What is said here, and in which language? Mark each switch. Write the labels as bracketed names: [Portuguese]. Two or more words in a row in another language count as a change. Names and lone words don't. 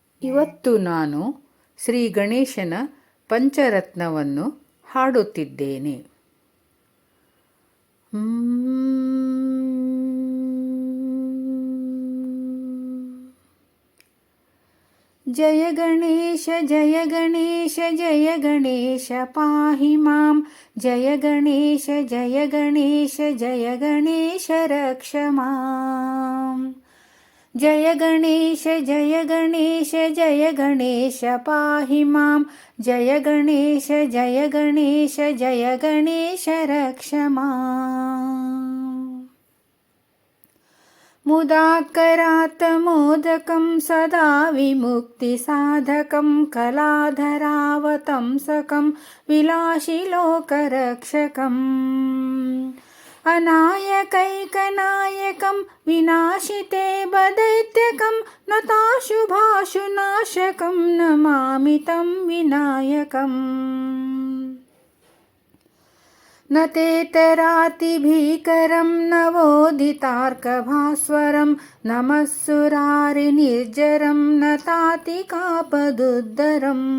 [Kannada] ಇವತ್ತು ನಾನು ಶ್ರೀ ಗಣೇಶನ ಪಂಚರತ್ನವನ್ನು ಹಾಡುತ್ತಿದ್ದೇನೆ. [Sanskrit] ಜಯ ಗಣೇಶ ಜಯ ಗಣೇಶ ಜಯ ಗಣೇಶ ಪಾಹಿ ಮಾಂ. ಜಯ ಗಣೇಶ ಜಯ ಗಣೇಶ ಜಯ ಗಣೇಶ ರಕ್ಷ ಮಾಂ. ಜಯ ಗಣೇಶ ಜಯ ಗಣೇಶ ಜಯ ಗಣೇಶ ಪಾಹಿ ಮಾಂ. ಜಯ ಗಣೇಶ ಜಯ ಗಣೇಶ ಜಯ ಗಣೇಶ ರಕ್ಷ ಮಾಂ. ಮುದಾಕರಾತ್ ಮೋದಕಂ ಸದಾ ವಿಮುಕ್ತಿಸಾಧಕಂ ಕಲಾಧರಾವತಂಸಕಂ ವಿಲಾಸಿಲೋಕರಕ್ಷಕಂ. ಅನಾಯಕೈಕನಾಯಕಂ ವಿನಾಶಿತೆ ಬದೈತ್ಯಕಂ ನತಾಶುಭಾಶುನಾಶಕಂ ನಮಾಮಿ ತಂ ವಿನಾಯಕಂ. न तेतरातिभीकरं नवोदितार्कभास्वरं नमः सुरारिनिर्जरं नतातिकापदुद्धरं.